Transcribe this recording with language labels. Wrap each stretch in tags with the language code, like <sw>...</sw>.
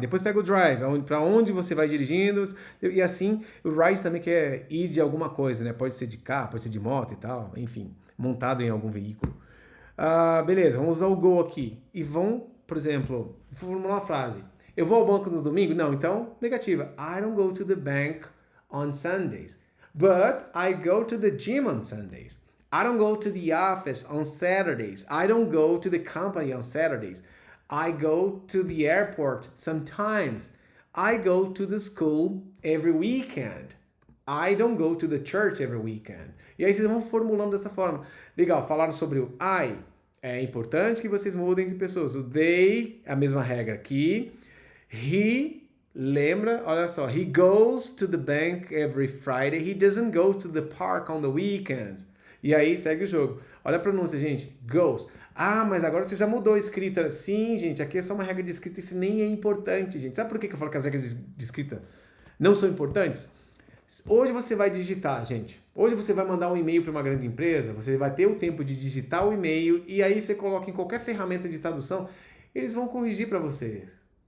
<pt>Depois pega o drive, para onde você vai dirigindo, e assim, o ride também que é ir de alguma coisa, né? Pode ser de carro, pode ser de moto e tal, enfim, montado em algum veículo. Beleza, vamos usar o go aqui. E vão, por exemplo, formular uma frase. Eu vou ao banco no domingo? Não, então, negativa.</pt> <en>I don't go to the bank on Sundays. But I go to the gym on Sundays. I don't go to the office on Saturdays. I don't go to the company on Saturdays. I go to the airport sometimes. I go to the school every weekend. I don't go to the church every weekend.</en> <pt>E aí vocês vão formulando dessa forma. Legal, falaram sobre o I. É importante que vocês mudem de pessoas. O they, a mesma regra aqui. He, lembra? Olha só.</pt> <en>He goes to the bank every Friday. He doesn't go to the park on the weekends.</en> <pt>E aí segue o jogo. Olha a pronúncia, gente. Goes. Ah, mas agora você já mudou a escrita. Sim, gente, aqui é só uma regra de escrita. Isso nem é importante, gente. Sabe por que eu falo que as regras de escrita não são importantes? Hoje você vai digitar, gente. Hoje você vai mandar um e-mail para uma grande empresa, você vai ter o tempo de digitar o e-mail e aí você coloca em qualquer ferramenta de tradução, eles vão corrigir para vocês.</pt>